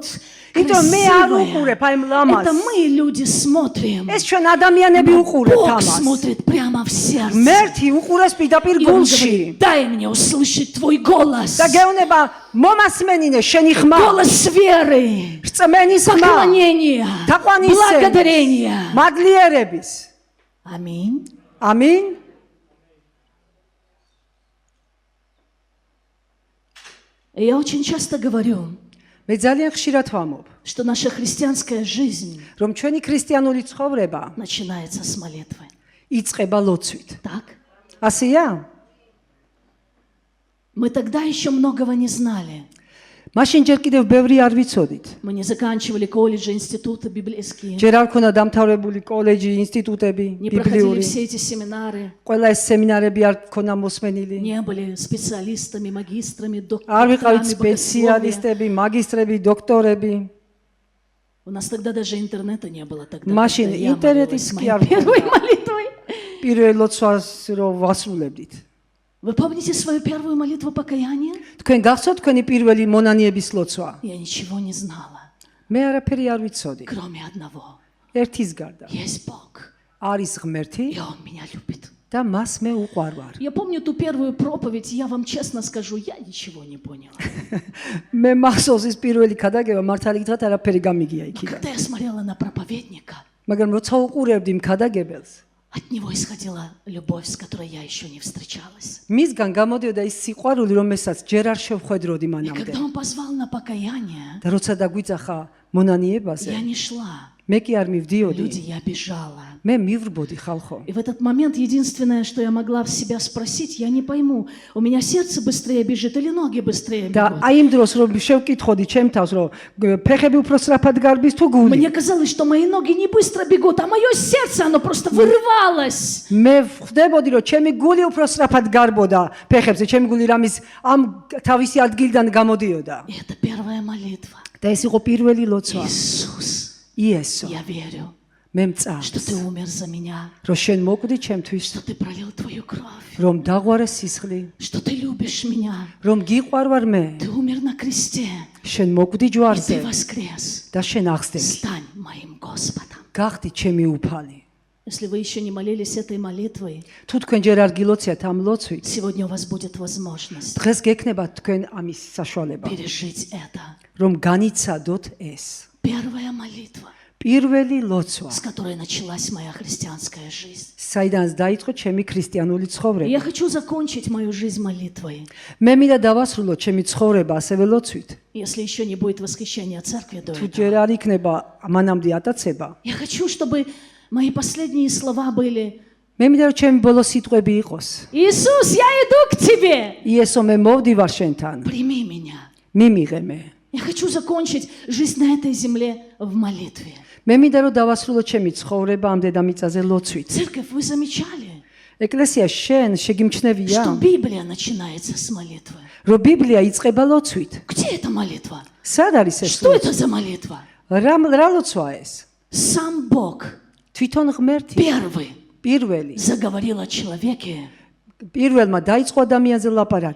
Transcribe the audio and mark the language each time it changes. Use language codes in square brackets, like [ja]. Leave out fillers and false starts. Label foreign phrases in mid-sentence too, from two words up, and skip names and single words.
[ka] იმიტომ მე არ [ru] красивое. [ka] უყურებ აი ამ ლამას [ru] Это мы, люди, смотрим. [ka] ეს ჩვენ ადამიანები უყურებთ [ru] Бог [ka] ამას [ru] смотрит прямо в сердце. [ka] მერთი უყურებს პირდაპირ [ru] И Он [ka] გულში [ru] говорит: дай мне услышать твой голос. [ka] და გეუბნება მომასმენინე შენი ხმა [ru] Голос веры, [ka] რწმენის ხმა [ru] поклонения, [ka] თაყვანისცემის [ru] благодарения. [ka] მადლიერების [ru] Аминь. [ka] ამინ [ru] И я очень часто говорю, [ka] მე ძალიან ხშირად ვამბობ [ru] что наша христианская жизнь [ka] რომ ჩვენი ქრისტიანული ცხოვრება [ru] начинается с молитвы. [ka] იწყება ლოცვით. [ru] Так? [ka] ასეა? [ru] Мы тогда еще многого не знали. [ka] მაშინ ჯერ კიდევ ბევრი არ ვიცოდით. [ru] Мы не заканчивали колледжи, институты библейские, [ka] ჯერ არ ქონდა დამთავრებული კოლეჯი, ინსტიტუტები, [ru] не проходили [ka] ბიბლიური. [ru] все эти семинары, [ka] ყველა ეს сеმინარები არ ქონდა მოსმენილი. [ru] не были специалистами, магистрами, [ka] არ ვიყავით [ru] докторами богословия. [ka] სპეციალისტები, მაგისტრები, დოქტორები. [ru] У нас тогда даже интернета не было. Тогда, [ka] Машин, [ru] когда я [ka] интернетის [ru] молилась [ka] კი [ru] моей [ka] არ [ru] первой [ka] ქონდა. [ru] молитвой. [ka] პირველ ლოცვას რო ვასრულებდით. [ru] Вы помните свою первую молитву покаяния? [ka] თქვენ გახსოვთ თქვენი პირველი მონანიების ლოცვა? [ru] Я ничего не знала, [ka] მე არაფერი არ ვიცოდი. [ru] кроме одного. [ka] ერთის გარდა. [ru] Есть Бог, [ka] არის ღმერთი [ru] и Он меня любит. [ka] და მას მე უყვარვარ. [ru] Я помню ту первую проповедь, я вам честно скажу, я ничего не поняла. [ka] მე მახსოვს ის პირველი ქადაგება, მართალი გითხრათ არაფერი გამიგია იქიდან. [ru] Когда я смотрела на проповедника, [ka] მაგრამ როცა უყურებდი იმ ქადაგებელს, [ru] от него исходила любовь, с которой я еще не встречалась. [ka] მისგან გამოდიოდა ის სიყვარული, რომელსაც ჯერ არ შევხვედროდი [ru] И [ka] მანამდე. [ru] когда он позвал на покаяние, [ka] და როცა დაგვიძახა მონანიებაზე, [ru] я не шла. [ka] მე კი არ მივდიოდი. [ru] Люди, я бежала. [ka] მე მივრბოდი ხალხო. [ru] И в этот момент единственное, что я могла в себя спросить, я не пойму, у меня сердце быстрее бежит или ноги быстрее [ka] და [ru] бегут. [ka] აი იმ დროს რომ შევკითხოდი ჩემ თავს, რომ ფეხები უფრო სწრაფად გარბის თუ გული. [ru] Мне казалось, что мои ноги не быстро бегут, а мое сердце, оно просто вырывалось. [ka] მე ხვდებოდი, რომ ჩემი გული უფრო სწრაფად გარბოდა ფეხებზე, ჩემი გული რამის ამ თავისი ადგილიდან გამოდიოდა. [ru] И это первая молитва. [ka] და ეს იყო პირველი ლოცვა. [ru] Иисус, [ka] იესო, [ru] я верю, [ka] მე [ru] что [ka] მწავს, [ru] ты умер за меня, [ka] რომ შენ მოკვდი ჩემთვის, [ru] что ты пролил твою кровь, [ka] რომ დაღვარე სისხლი, [ru] что ты любишь меня. [ka] რომ გიყვარვარ მე, [ru] Ты умер на кресте, [ka] შენ მოკვდი [ru] и [ka] ჯვარზე [ru] ты воскрес. [ka] და შენ აღსდები. [ru] Стань моим Господом. [ka] გახდი ჩემი უფალი. [ru] Если вы еще не молились этой молитвой, [ka] თუ თქვენ ჯერ არ გილოციათ ამ ლოცვით, [ru] сегодня у вас будет возможность [ka] დღეს გექნება თქვენ ამის საშუალება, [ru] пережить это. [ka] რომ განიცადოთ ეს. [ru] Первая молитва, [ka] პირველი ლოცვა, [ru] с которой началась моя христианская жизнь. [ka] საიდანაც დაიწყო ჩემი ქრისტიანული [ru] И [ka] ცხოვრება. [ru] я хочу закончить мою жизнь молитвой. [ka] მე მინდა დავასრულო ჩემი ცხოვრება ასევე ლოცვით. [ru] Если еще не будет восхищения церкви до [ka] თუ [ru] этого. [ka] ჯერ არ იქნება მანამდე ატაცება, [ru] Я хочу, чтобы мои последние слова были: [ka] მე მინდა რომ ჩემი ბოლო სიტყვები იყოს. [ru] Иисус, я иду к тебе. [ka] იესო, მე მოვდივარ შენთან. [ru] Прими меня. [ka] მიმიღე მე. [ru] Я хочу закончить жизнь на этой земле в молитве. [ka] მე მინდა რომ დავასრულო ჩემი ცხოვრება ამ დედამიწაზე ლოცვით. [ru] Церковь, вы замечали, [ka] ეკლესია შენ შეგიმჩნევია, [ru] что Библия начинается с молитвы? [ka] რომ ბიბლია იწყება ლოცვით. [ru] Где эта молитва? [ka] სად არის ეს? [ru] Что это за молитва? [ka] რა ლოცვაა ეს? [ru] Сам Бог [ka] თვითონ ღმერთი, [ru] первый [ka] პირველი. [ru] заговорил о человеке [ka] პირველმა დაიწყო ადამიანზე ლაპარაკი